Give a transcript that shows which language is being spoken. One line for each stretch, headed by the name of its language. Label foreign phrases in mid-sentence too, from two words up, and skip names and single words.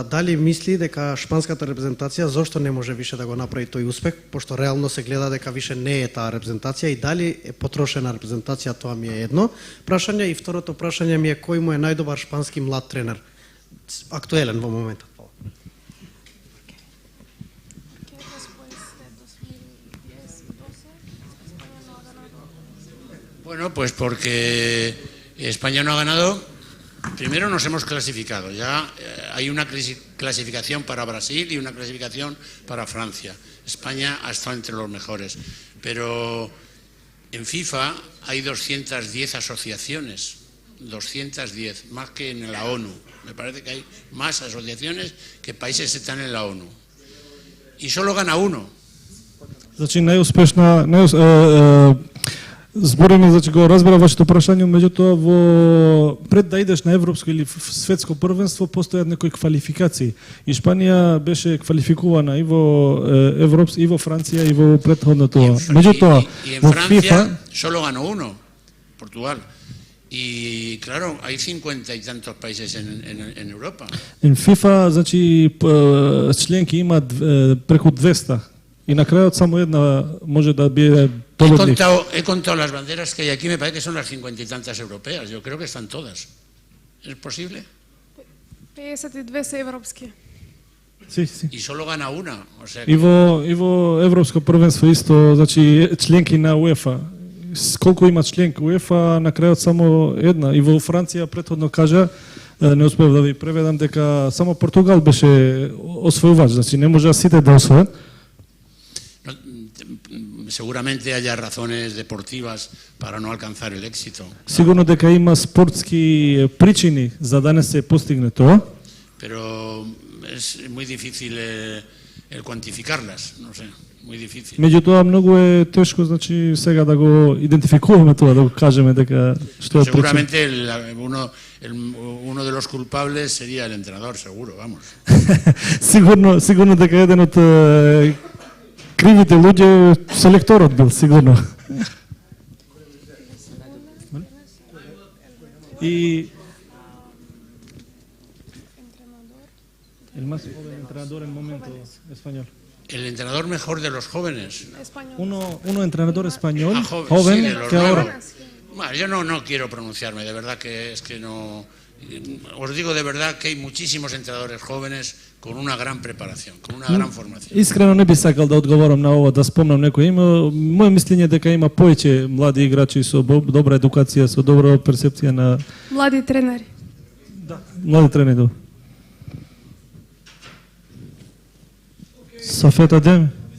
Macedonian: Дали мисли дека шпанската репрезентација зошто не може више да го направи тој успех, пошто реално се гледа дека више не е таа репрезентација, и дали е потрошена репрезентација? Тоа ми е едно прашање, и второто прашање ми е кој му е најдобар шпански млад тренер актуелен во моментот?
Spanish: Bueno, pues porque España no ha ganado. Primero nos hemos clasificado, ya hay una clasificación para Brasil y una clasificación para Francia. España ha estado entre los mejores, pero en FIFA hay 210 asociaciones, 210, más que en la ONU. Me parece que hay más asociaciones que países que están en la ONU. Y solo gana uno.
Macedonian: Значи најуспешна збореме, значи го разбира вашето прашање, меѓутоа во пред да идеш на европско или светско првенство постојат некои квалификации. И Шпанија беше квалификувана и во и во Франција и во претходното. Меѓутоа
Spanish: во FIFA solo ganó uno, Portugal. Y claro, hay 50 y tantos países en Europa. En FIFA,
Macedonian: значи членки има преку 200. И на крајот само една може да биде победник.
Spanish: He contado las banderas que hay aquí, me parece que son las 50 y tantas europeas. Yo creo que están todas. ¿Es posible?
Macedonian: 52 се европски.
Spanish: Sí. Y solo gana una. O sea que...
Macedonian: И во европско првенство исто, значи членки на УЕФА. Колку има членки УЕФА, на крајот само една. И во Франција претходно кажа, не успев да ви преведам, дека само Португал беше освојувач, значи не може сите да освојат.
Spanish: Seguramente haya razones deportivas para no alcanzar el éxito.
Macedonian: Сигурно дека има спортски причини за да не се постигне тоа.
Spanish: Pero es muy difícil el cuantificarlas, no sé, muy difícil.
Macedonian: Меѓутоа многу е тешко, значи сега да го идентификуваме тоа, да го кажеме дека што е причина.
Spanish: Seguramente uno de los culpables sería el entrenador, seguro, vamos.
Macedonian: Сигурно дека еден од кривите луѓе селекторот бил, сигурно.
Spanish: И el más joven entrenador en momento español. El entrenador mejor de los jóvenes. Uno entrenador español, joven sí, de los que ahora. Bueno, yo no quiero pronunciarme, de verdad que es que no Os digo de verdad que hay muchísimos entrenadores jóvenes con una gran preparación, con una gran formación.
Macedonian: Искрено не би сакал да одговорам на ова, да спомнам некој име. Моје мислење е дека има повеќе млади играчи со добра едукација, со добра перцепција на Млади тренери. млади тренери. Safet Adem.